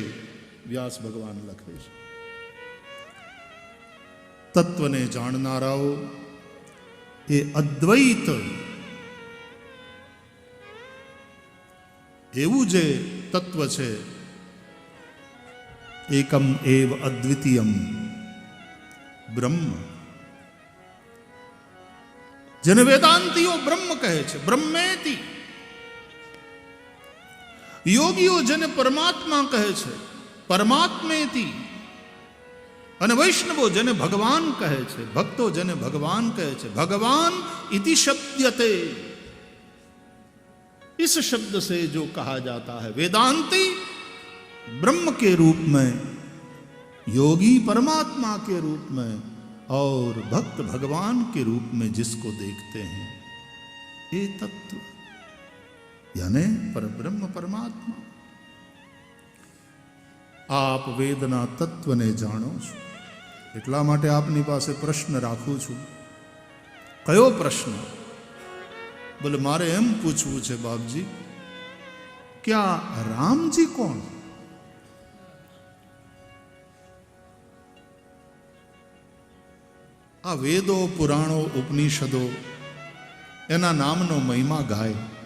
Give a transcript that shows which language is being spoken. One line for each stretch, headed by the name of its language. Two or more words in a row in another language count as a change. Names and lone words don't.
Gujarati: વ્યાસ ભગવાન લખે છે, તત્વને જાણનારાઓ એ અદ્વૈત એવું જે તત્વ છે,
Sanskrit: एकम एव अद्वितीयम ब्रह्म,
Gujarati: જેને વેદાંતિઓ બ્રહ્મ કહે છે, બ્રહ્મેતિ. યોગીઓ જેને પરમાત્મા કહે છે, પરમાત્મેતિ. અને વૈષ્ણવો જેને ભગવાન કહે છે, ભક્તો જેને ભગવાન કહે છે,
Sanskrit: भगवान इति शब्दते.
Hindi: इस शब्द से जो कहा जाता है वेदांती, ब्रह्म के रूप में, योगी परमात्मा के रूप में और भक्त भगवान के रूप में जिसको देखते हैं, ये तत्व यानी परब्रह्म परमात्मा.
Gujarati: आप વેદના તત્વને જાણો છો, એટલા માટે આપની પાસે પ્રશ્ન રાખું છું. કયો પ્રશ્ન? બોલે મારે એમ પૂછવું છે બાપજી કે આ રામજી કોણ? આ વેદો પુરાણો ઉપનિષદો એના નામનો મહિમા ગાય.